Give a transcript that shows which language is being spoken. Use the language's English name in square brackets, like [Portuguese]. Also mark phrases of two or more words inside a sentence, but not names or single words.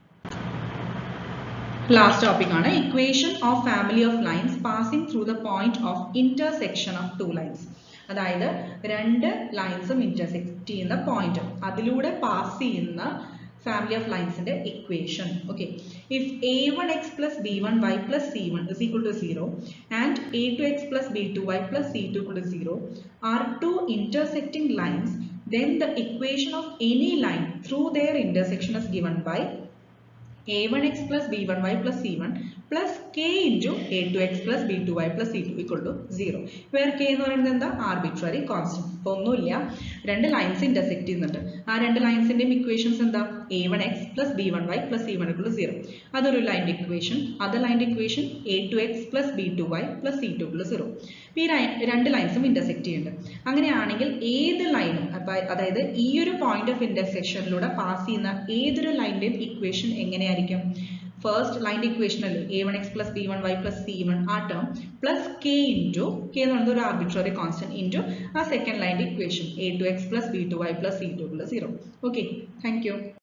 [English] last topic ആണ് equation of family of lines passing through the point of intersection of two lines. [Malayalam] അതായത് രണ്ട് ലൈൻസും ഇന്റർസെക്ട് ചെയ്യുന്ന പോയിന്റ്, അതിലൂടെ പാസ് ചെയ്യുന്ന [English] family of lines [Malayalam] ഇക്വേഷൻ. [English] okay, if a1x plus b1y plus c1 is equal to 0 and a2x plus b2y plus c2 equal to 0 are two intersecting lines, then the equation of any line through their intersection is given by a1x plus b1y plus c1 plus k into a2x plus b2y plus c2 equal to 0. [Malayalam] where k എന്ന് പറയുന്നത് എന്താ? [English] arbitrary constant. [Malayalam] ഇപ്പൊ ഒന്നുമില്ല, രണ്ട് ലൈൻസ് ഇന്റർസെക്ട് ചെയ്യുന്നുണ്ട്, ആ രണ്ട് ലൈൻസിന്റെയും ഇക്വേഷൻസ് എന്താ? [English] a1x plus b1y plus c1 equal to 0. [Malayalam] അതൊരു ലൈൻ്റെ ഇക്വേഷൻ. [English] other line's equation a2x plus b2y plus c2 equal to 0. [Malayalam] ഈ രണ്ട് ലൈൻസും ഇന്റർസെക്ട് ചെയ്യുന്നുണ്ട്. അങ്ങനെയാണെങ്കിൽ ഏത് ലൈനും, അതായത് ഈ ഒരു [English] point of intersection [Malayalam] പാസ് ചെയ്യുന്ന ഏതൊരു ലൈൻ്റെയും ഇക്വേഷൻ എങ്ങനെയായിരിക്കും? [English] first line's equation അല്ലേ a1x plus b1y plus c1 ആ term plus k into k [Malayalam] എന്ന് പറയുന്നത് ഒരു [English] arbitrary constant into ആ second line's equation a2x plus b2y plus c2 equal to 0. okay, thank you.